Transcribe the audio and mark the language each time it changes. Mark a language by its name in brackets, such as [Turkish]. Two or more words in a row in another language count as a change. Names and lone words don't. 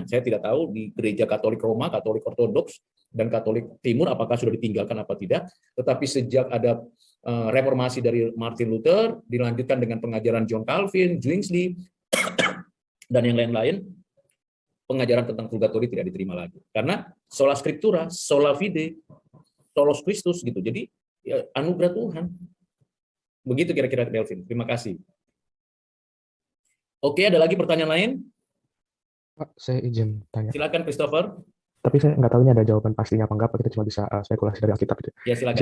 [Indonesian] Saya tidak tahu di gereja Katolik Roma, Katolik Ortodoks, dan Katolik Timur apakah sudah ditinggalkan apa tidak. Tetapi sejak ada reformasi dari Martin Luther, dilanjutkan dengan pengajaran John Calvin, Zwingli, dan yang lain-lain, pengajaran tentang purgatori tidak diterima lagi. Karena [Latin] sola scriptura, sola fide, solos Christus [Indonesian] gitu. Jadi ya, anugerah Tuhan. Begitu kira-kira Delvin. Terima kasih. Oke, ada lagi pertanyaan lain? Pak, saya izin tanya. Silakan Christopher. Tapi saya nggak tahu ini ada jawaban pastinya apa enggak, kita cuma bisa spekulasi dari Alkitab gitu. Ya, silakan.